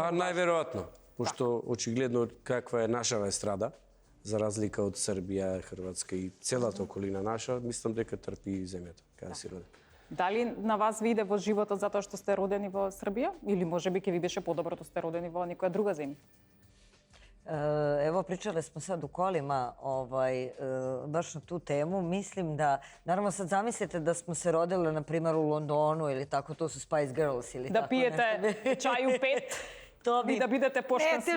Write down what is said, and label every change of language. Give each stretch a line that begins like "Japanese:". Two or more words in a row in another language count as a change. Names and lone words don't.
Macedonian: Па, најверојатно, пошто очигледно каква е нашава естрада, за разлика од Србија, Хрватска и целата околина наша, мислам дека трпи и земјата, каде си роден. Дали на вас ви иде во животот затоа што сте родени во Србија? Или можеби ќе ви беше подобро што сте родени во некоја друга земја?
Bosnian: Evo, pričali smo sad u kolima baš na tu temu. Mislim da, naravno sad zamislite da smo se rodile, na primjer, u Londonu ili tako, to su Spice Girls ili da tako pijete nešto. čaj u 5 i da budete pošten sve.